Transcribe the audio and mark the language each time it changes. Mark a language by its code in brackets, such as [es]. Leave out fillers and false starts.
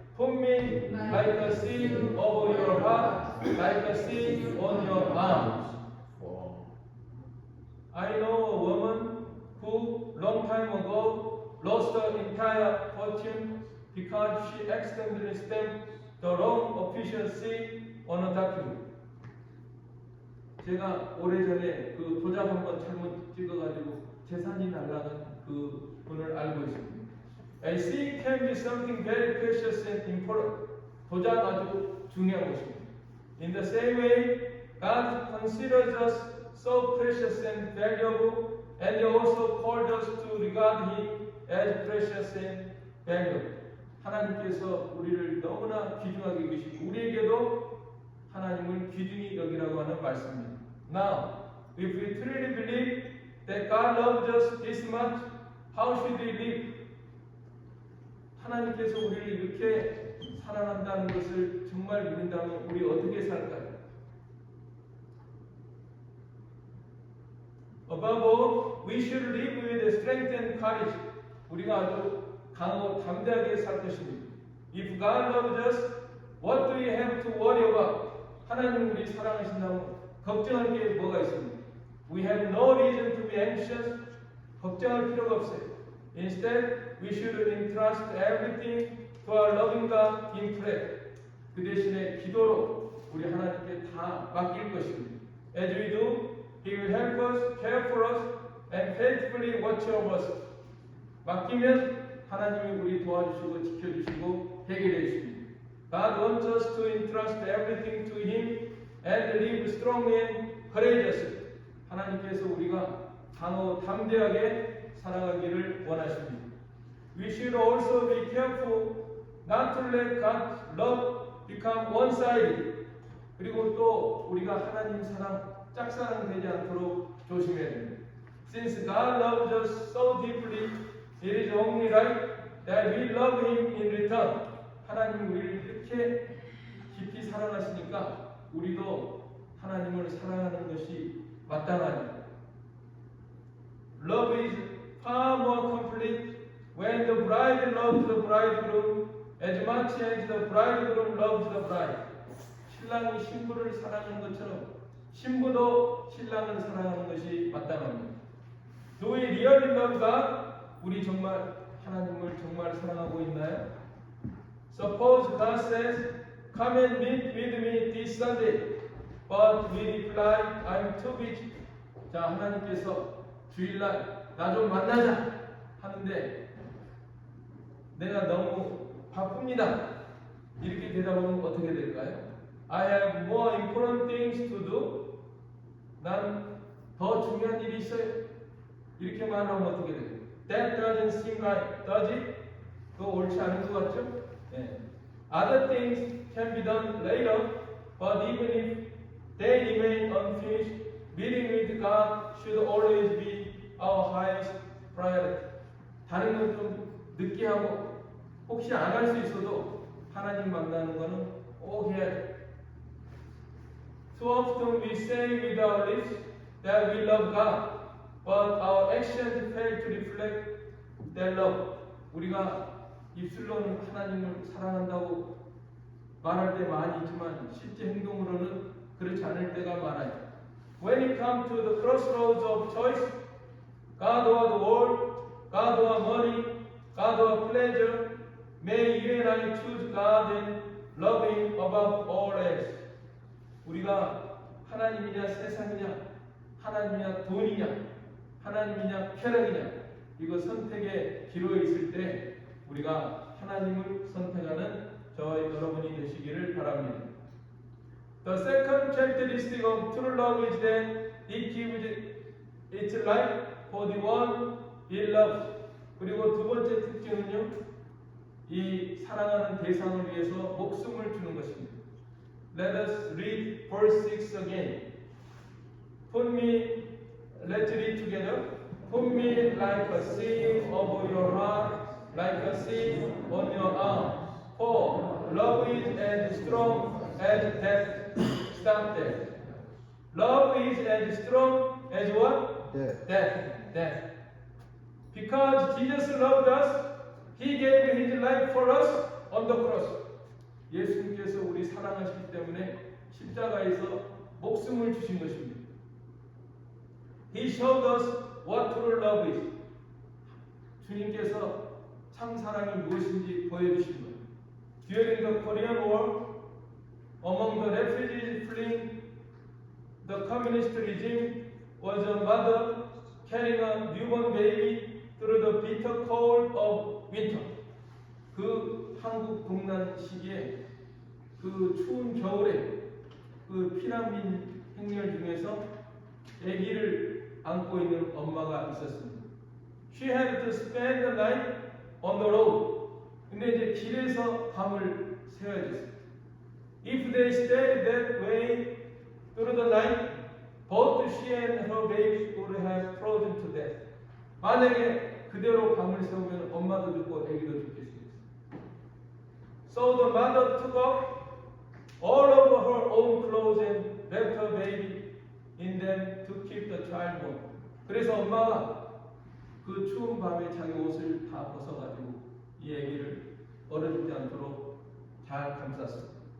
[en] Put me like a seed over your heart, like a seed on your arms. I know a woman who, long time ago, lost her entire fortune because she accidentally stamped the wrong official seal on a document. [ko] 제가 오래전에 그 도장 한번 잘못 찍어가지고 재산이 날라간 그 분을 알고 있습니다. [en] A seal can be something very precious and important. [ko] 도장 아주 중요한 것입니다. [en] In the same way, God considers us so precious and valuable, and He also called us to regard Him as precious and valuable. [ko] 하나님께서 우리를 너무나 귀중하게 여기시고 우리에게도 하나님을 귀중히 여기라고 하는 말씀입니다. [en] Now, if we truly believe that God loves us this much, how should we live? [ko] 하나님께서 우리를 이렇게 사랑한다는 것을 정말 믿는다면 우리 어떻게 살까요? [en] Above all, we should live with strength and courage. [ko] 우리가 아주 강하고 담대하게 살 것입니다. [en] If God loves us, what do we have to worry about? [ko] 하나님 우리 사랑하신다면 걱정할 게 뭐가 있습니까? [en] We have no reason to be anxious. [ko] 걱정할 필요가 없어요. [en] Instead, we should entrust everything to our loving God in prayer. [ko] 그 대신에 기도로 우리 하나님께 다 맡길 것입니다. [en] As we do, He will help us, care for us, and faithfully watch over us. [ko] 맡기면 하나님이 우리 도와주시고 지켜주시고 해결해 주십니다. [en] God wants us to entrust everything to Him and live strongly and courageously. [ko] 하나님께서 우리가 강하고 담대하게 살아가기를 원하십니다. [en] We should also be careful not to let God's love become one-sided. [ko] 그리고 또 우리가 하나님 사랑 짝사랑되지 않도록 조심해야 됩니다. [en] Since God loves us so deeply, it is only right that we love Him in return. [ko] 하나님이 우리를 이렇게 깊이 사랑하시니까 우리도 하나님을 사랑하는 것이 마땅하죠. [en] Love is far more complete when the bride loves the bridegroom as much as the bridegroom loves the bride. [ko] 신랑이 신부를 사랑하는 것처럼 신부도 신랑을 사랑하는 것이 마땅합니다. [en] Do we really love God? [ko] 우리 정말 하나님을 정말 사랑하고 있나요? [en] Suppose God says, "Come and meet with me this Sunday," but we reply, "I'm too busy." [ko] 자, 하나님께서 주일날 나 좀 만나자 하는데 내가 너무 바쁩니다. 이렇게 대답하면 어떻게 될까요? [en] I have more important things to do. [ko] 난 더 중요한 일이 있어요. 이렇게 말하면 어떻게 돼요? [en] That doesn't seem right, does it? [ko] 그거 옳지 않은 것 같죠? 네. [en] Other things can be done later, but even if they remain unfinished, meeting with God should always be our highest priority. [ko] 다른 건 좀 늦게 하고 혹시 안 할 수 있어도 하나님 만나는 거는 꼭 해야 돼. [en] So often we say with our lips that we love God, but our actions fail to reflect that love. [ko] 우리가 입술로는 하나님을 사랑한다고 말할 때 많이 있지만 실제 행동으로는 그렇지 않을 때가 많아요. [en] When it comes to the crossroads of choice, God or the world, God or money, God or pleasure, may you and I choose God and love Him above all else. [ko] 우리가 하나님이냐 세상이냐, 하나님이냐 돈이냐, 하나님이냐 쾌락이냐, 이거 선택의 기로에 있을 때 우리가 하나님을 선택하는 저와 여러분이 되시기를 바랍니다. [en] The second characteristic of true love is that it gives its life for the one it loves. [ko] 그리고 두 번째 특징은요, 이 사랑하는 대상을 위해서 목숨을 주는 것입니다. [en] Let us read verse 6 again. Let's read together. Put me like a seal over your heart, like a seal on your arm. For love is as strong as death. Stop there. Love is as strong as what? Death. Because Jesus loved us, He gave His life for us on the cross. [ko] 예수님께서 우리 사랑하시기 때문에 십자가에서 목숨을 주신 것입니다. [en] He showed us what true love is. [ko] 주님께서 참 사랑이 무엇인지 보여주신 거예요. [en] During the Korean War, among the refugees fleeing the communist regime was a mother carrying a newborn baby through the bitter cold of winter. [ko] 그 한국 동란 시기에 그 추운 겨울에 그 피난민 행렬 중에서 아기를 안고 있는 엄마가 있었습니다. [en] She had to spend the night on the road. [ko] 근데 이제 길에서 밤을 새워야 됐어요. [en] If they stayed that way through the night, both she and her babies would have frozen to death. [ko] 만약에 그대로 밤을 새우면 엄마도 죽고 아기도 죽겠습니다. [en] So the mother took off all of her own clothes and left her baby in them to keep the child warm. [ko] 그래서 엄마가 그 추운 밤에 자기 옷을 다 벗어가지고 이 아기를 얼어 죽지 않도록 잘 감쌌습니다.